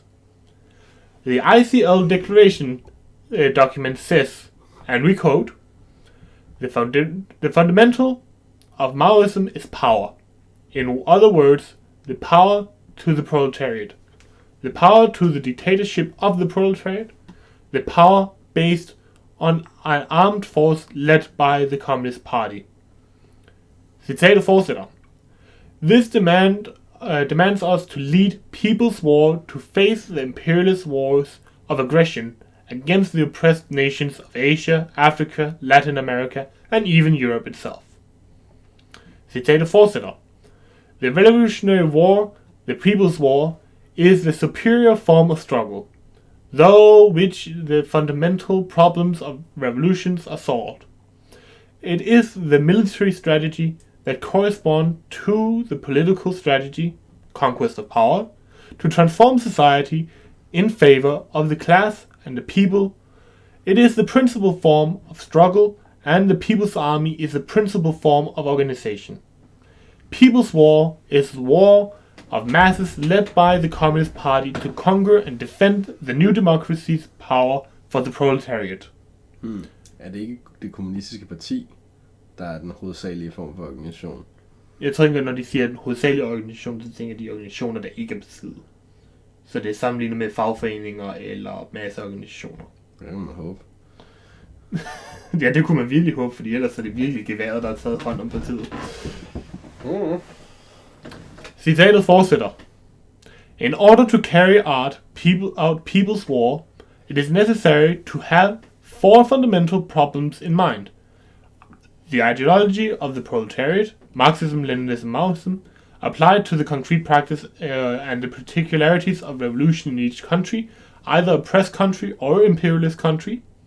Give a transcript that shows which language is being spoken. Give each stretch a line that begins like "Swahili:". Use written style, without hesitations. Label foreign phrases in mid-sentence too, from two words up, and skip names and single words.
English: The ICL declaration document says, and we quote, the fundamental of Maoism is power. In other words, the power to the proletariat, the power to the dictatorship of the proletariat, the power based on an armed force led by the Communist Party.
Danish: Citatet fortsætter.
English: This demands us to lead people's war to face the imperialist wars of aggression against the oppressed nations of Asia, Africa, Latin America, and even Europe itself.
Danish: Citatet fortsætter.
English: The revolutionary war, the people's war, is the superior form of struggle, through which the fundamental problems of revolutions are solved. It is the military strategy that corresponds to the political strategy, conquest of power, to transform society in favor of the class and the people. It is the principal form of struggle, and the people's army is the principal form of organization. People's war is the war of masses led by the Communist Party to conquer and defend the new democracy's power for the proletariat.
Danish: Er det ikke det kommunistiske parti, der er den hovedsagelige form for organisation? Jeg tænker, når de siger den hovedsagelige organisation, så tænker de organisationer, der ikke er besiddende. Så det er sammenlignet med fagforeninger eller masseorganisationer. Det må man håbe. Ja, det kunne man virkelig håbe, fordi ellers er det virkelig geværet, der har taget hånd om partiet. Citatet fortsætter.
English: In order to carry out people's war, it is necessary to have four fundamental problems in mind. The ideology of the proletariat, Marxism, Leninism, Maoism, applied to the concrete practice and the particularities of revolution in each country, either oppressed country or imperialist country.